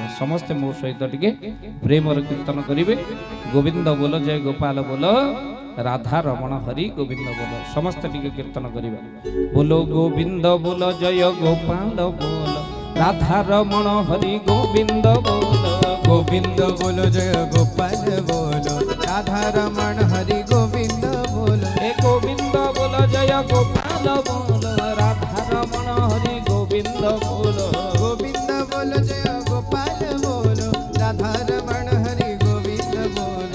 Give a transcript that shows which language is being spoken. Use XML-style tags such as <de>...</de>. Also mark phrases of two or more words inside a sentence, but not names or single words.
<or>ସମସ୍ତେ ମୋ ସହିତ ଟିକେ ପ୍ରେମର କୀର୍ତ୍ତନ କରିବେ। ଗୋବିନ୍ଦ ବୋଲ ଜୟ ଗୋପାଳ ବୋଲ, ରାଧା ରମଣ ହରି ଗୋବିନ୍ଦ ବୋଲ। ସମସ୍ତେ ଟିକେ କୀର୍ତ୍ତନ କରିବା। ବୋଲ ଗୋବିନ୍ଦ ବୋଲ ଜୟ ଗୋପାଳ ବୋଲ, ରାଧା ରମଣ ହରି ଗୋବିନ୍ଦ ବୋଲ।</or> <hi>गोविंद बोलो जय गोपाल बोलो, राधा रमण हरि गोविंद बोलो। हे गोविंद बोल जय गोपाल बोल, राधा रमण हरि गोविंद बोल। गोविंद बोलो जय गोपाल बोलो, राधा रमण हरि गोविंद बोलो।</hi>